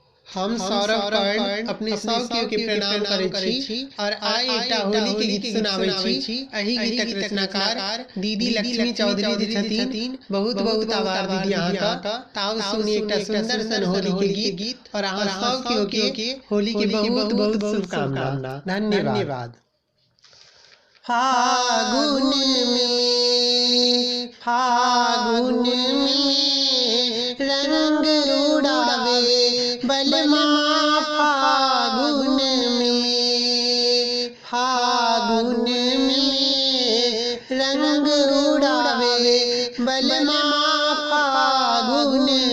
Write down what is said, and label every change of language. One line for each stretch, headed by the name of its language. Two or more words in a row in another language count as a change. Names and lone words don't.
Maithili: हम सौरभ कर्ण अपने सौख्य के प्रणाम करै छी और आइ एकटा होली के गीत सुनाबै छी। एहि गीतक रचनाकार दीदी लक्ष्मी चौधरी जी छथिन। बहुत बहुत आभार दीदी अहाँक। ताउ सुनी एकटा सुंदर सन होली के गीत और अहाँ सौख्य के होली के बहुत बहुत शुभकामना। धन्यवाद। फागुन में रंग उड़ावे बलमा, फागुन में रंग उड़ावे बलमा, फागुन